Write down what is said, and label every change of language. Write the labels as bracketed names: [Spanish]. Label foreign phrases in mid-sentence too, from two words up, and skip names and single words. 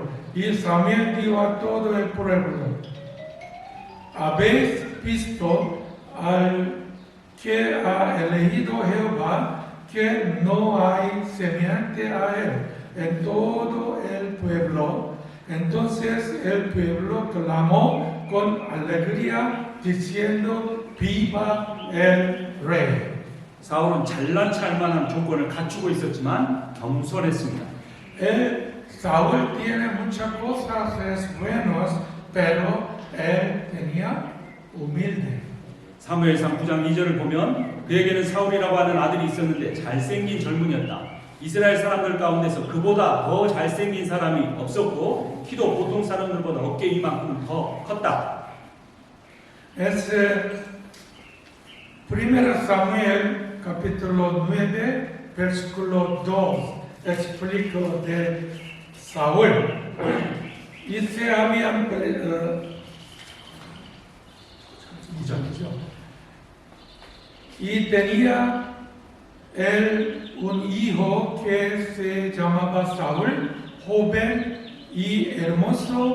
[Spanish] Y Samuel dijo a todo el pueblo: ¿habéis visto al que ha elegido Jehová, que no hay semejante a él en todo el pueblo? Entonces el pueblo clamó con alegría, diciendo: ¡Viva el rey! [Korean] 사울은 잘난 체할 만한 조건을 갖추고 있었지만 겸손했습니다. [Spanish] Saúl tiene muchas cosas buenas, pero él tenía humilde. [Korean] 사무엘상 9장 2절을 보면 그에게는 사울이라고 하는 아들이 있었는데 잘생긴 젊은이였다. 이스라엘 사람들 가운데서 그보다 더 잘생긴 사람이 없었고 키도 보통 사람들보다 어깨 이만큼 더 컸다. [Spanish] Ese 1 Samuel capítulo 9 versículo 2 explica de Saúl. Y se habían y tenía él un hijo que se llamaba Saúl, joven y hermoso.